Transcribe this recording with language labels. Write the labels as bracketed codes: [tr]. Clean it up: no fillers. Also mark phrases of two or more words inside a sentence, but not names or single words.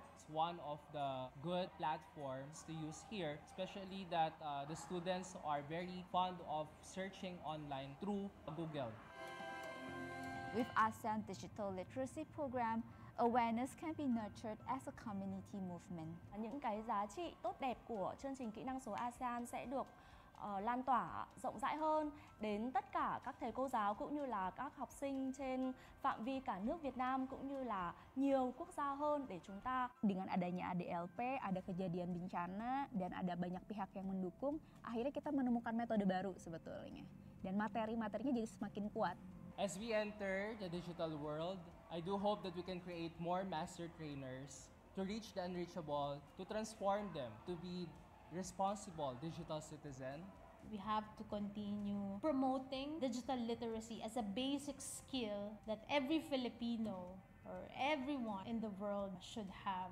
[en] It's one of the good platforms to use here, especially that the students are very fond of searching online through Google. With ASEAN Digital Literacy Program, awareness can be nurtured as a community movement. [vi] Những cái giá trị tốt đẹp của chương trình kỹ năng số ASEAN sẽ được lan tỏa rộng rãi hơn đến tất cả các thầy cô giáo cũng như là các học sinh trên phạm vi cả nước Việt Nam cũng như là nhiều quốc gia hơn để chúng ta. [id] Dengan adanya ADLP, ada kejadian bencana dan ada banyak pihak yang mendukung, akhirnya kita menemukan metode baru sebetulnya. Dan materi-materinya jadi semakin kuat. [en] As we enter the digital world, I do hope that we can create more master trainers to reach the unreachable, to transform them, to be responsible digital citizen. We have to continue promoting digital literacy as a basic skill that every Filipino or everyone in the world should have.